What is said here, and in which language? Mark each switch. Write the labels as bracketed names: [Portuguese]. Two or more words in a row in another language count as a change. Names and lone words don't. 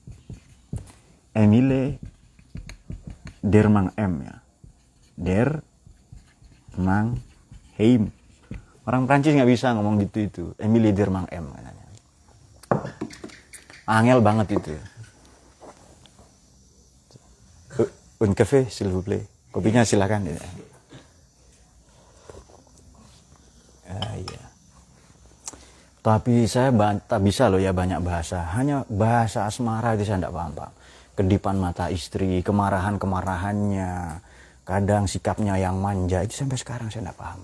[Indonesian] Emile Durkheim ya. Durkheim. Orang Prancis nggak bisa ngomong gitu itu. Emile Durkheim katanya. Angel banget itu. [French] Un café, s'il vous plaît. [Indonesian] Kopinya silakan. Ya. Iya. Tapi saya tak bisa loh ya banyak bahasa. Hanya bahasa asmara itu saya tidak paham. Kedipan mata istri, kemarahannya, kadang sikapnya yang manja, itu sampai sekarang saya tidak paham.